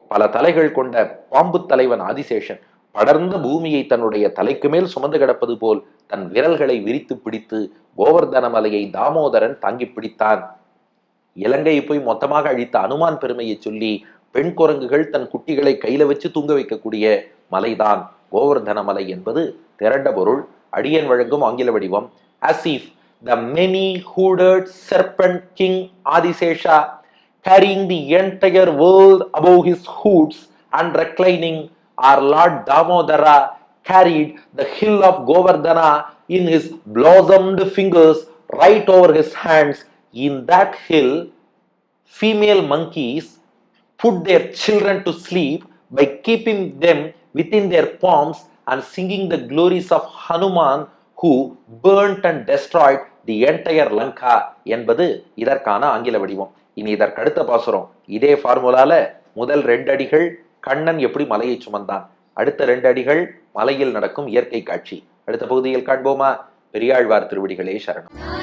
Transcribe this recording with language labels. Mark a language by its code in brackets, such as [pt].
[ta] பல தலைகள் கொண்ட பாம்பு தலைவன் ஆதிசேஷன் படர்ந்த பூமியை தன்னுடைய தலைக்கு மேல் சுமந்து கிடப்பது போல் தன் விரல்களை விரித்து பிடித்து கோவர்தன மலையை தாமோதரன் தாங்கி பிடித்தான். இலங்கையை போய் மொத்தமாக அழித்த அனுமான் பெருமையை சொல்லி பெண் குரங்குகள் தன் குட்டிகளை கையில வச்சு தூங்க வைக்கக்கூடிய மலைதான் கோவர்தன மலை என்பது திரண்ட பொருள். அடியன் வழங்கும் ஆங்கில வடிவம். [en] As if the many-hooded serpent king Adisesha, carrying the entire world above his hoods and reclining, our Lord Damodara carried the hill of Govardhana in his blossomed fingers right over his hands. In that hill, female monkeys put their children to sleep by keeping them within their palms and singing the glories of Hanuman who burnt and destroyed the entire Lanka [ta] என்பது இதற்கான ஆங்கில வடிவம். இனி இதற்கடுத்த பாசுரம் இதே ஃபார்முலால முதல் 2 அடிகள் கண்ணன் எப்படி மலையை சுமந்தான், அடுத்த 2 அடிகள் மலையில் நடக்கும் இயற்கை காட்சி. அடுத்த பகுதியில் காண்போமா? பெரியாழ்வார் திருவடிகளே சரணம்.